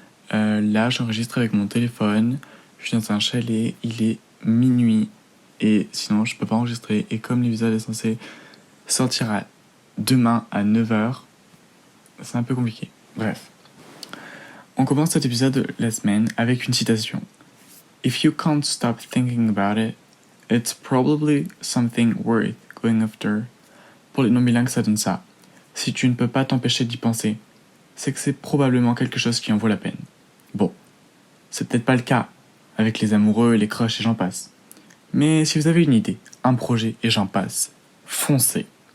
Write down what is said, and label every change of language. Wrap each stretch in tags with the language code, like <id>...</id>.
<fr>Là, j'enregistre avec mon téléphone, je suis dans un chalet, il est minuit et sinon je peux pas enregistrer. Et comme l'épisode est censé sortir demain à 9h, c'est un peu compliqué. Bref. On commence cet épisode de la semaine avec une citation.</fr> <en>If you can't stop thinking about it, it's probably something worth going after.</en> <fr>Pour les non-bilingues, ça donne ça. Si tu ne peux pas t'empêcher d'y penser, c'est que c'est probablement quelque chose qui en vaut la peine. Bon, c'est peut-être pas le cas avec les amoureux, les crushs et j'en passe. Mais si vous avez une idée, un projet et j'en passe, foncez.</fr>